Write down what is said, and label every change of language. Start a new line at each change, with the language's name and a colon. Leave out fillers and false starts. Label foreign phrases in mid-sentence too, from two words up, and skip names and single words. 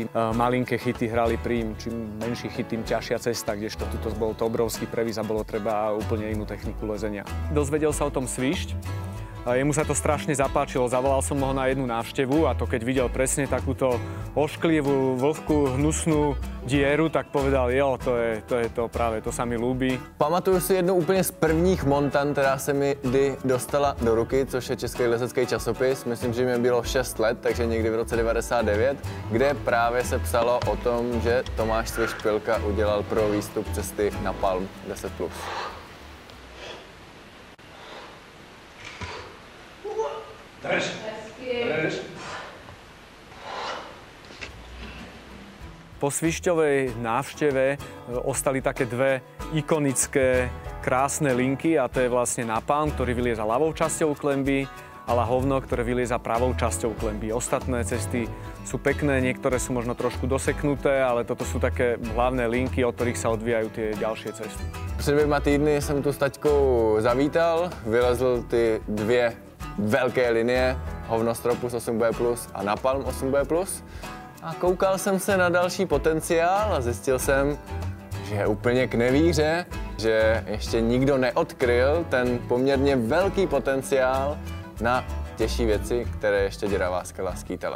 Slovak: Malinké chyty hrali príjm, čím menší chyt, tým ťažšia cesta, kdežto tuto bol to obrovský previs a bolo treba úplne inú techniku lezenia. Dozvedel sa o tom Svišť. Jemu sa to strašne zapáčilo, zavolal som ho na jednu návštevu a to keď videl presne takúto ošklivú, vlhkú, hnusnú dieru, tak povedal, jo,
Czech: to je to právě,
Slovak: to sa mi ľúbi.
Czech: Pamatuju si jednu úplně z prvních montan, která se mi kdy dostala do ruky, což je Český lezecký časopis. Myslím, že mi bylo 6 let, takže někdy v roce 99, kde právě se psalo o tom, že Tomáš Svišť Pilka udělal pro výstup cesty na Palm 10+. Drž.
Slovak: Po Svišťovej návšteve ostali také dve ikonické krásne linky a to je vlastne na Palm, ktorý vylieza ľavou časťou klenby a Lahovno, ktoré vylieza pravou časťou klenby. Ostatné cesty sú pekné, niektoré sú možno trošku doseknuté, ale toto sú také hlavné linky, od ktorých sa odvíjajú tie ďalšie cesty.
Czech: Před 2 týdny jsem tu s taťkou zavítal, vylezl ty 2 velké linie, Hovnostropus 8B+, a Napalm 8B+. A koukal jsem se na další potenciál a zjistil jsem, že je úplně k nevíře, že ještě nikdo neodkryl ten poměrně velký potenciál na těžší věci, které ještě Děravá skala skýtala.